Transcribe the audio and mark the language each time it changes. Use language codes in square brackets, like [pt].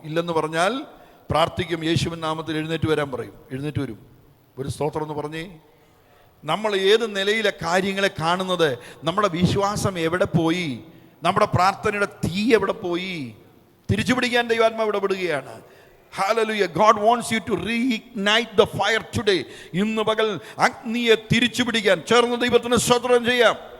[ml] ഇല്ലെന്ന് പറഞ്ഞാൽ പ്രാർത്ഥിക്കും, യേശുവിൻ നാമത്തിൽ എഴുന്നേറ്റ് വരാൻ പറയും. എഴുന്നേറ്റ് വരും. ഒരു സ്തോത്രം എന്ന് പറഞ്ഞേ. നമ്മൾ ഏത് നിലയിലെ കാര്യങ്ങളെ കാണുന്നത്, നമ്മുടെ വിശ്വാസം എവിടെ പോയി, നമ്മുടെ പ്രാർത്ഥനയുടെ തീ എവിടെ പോയി? തിരിച്ചു പിടിക്കാൻ ദൈവാത്മാവ് ഇടപെടുകയാണ്. [en] Hallelujah. God wants you to reignite the fire today. [ml] ഇന്ന് പകൽ അഗ്നിയെ തിരിച്ചു പിടിക്കാൻ ചേർന്ന് ദൈവത്തിന് സ്തോത്രം ചെയ്യാം.